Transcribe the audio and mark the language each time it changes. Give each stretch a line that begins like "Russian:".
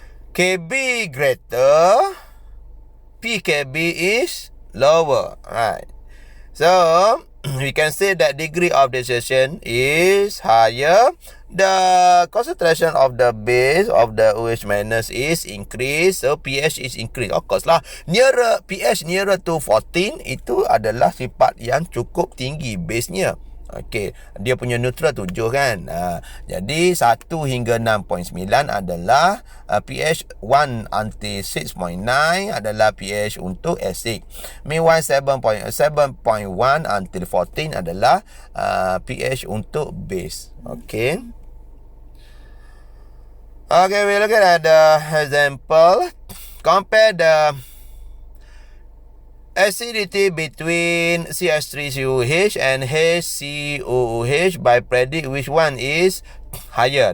English: Kb greater, pKb is lower, right? So we can say that degree of dissociation is higher. The concentration of the base of the OH minus is increased, so pH is increased.
Malay: Of course lah,
English: pH nearer to 14
Malay: itu adalah sifat yang cukup tinggi base-nya. Okey, dia punya neutral 7 kan. Jadi 1 hingga 6.9 adalah pH 1 until 6.9 adalah pH untuk acid.
English: Meanwhile 7.1 until 14
Malay: adalah pH untuk base. Okey.
English: Okay, we look at the example. Compare the acidity between CH3COOH and HCOOH by predict which one is higher.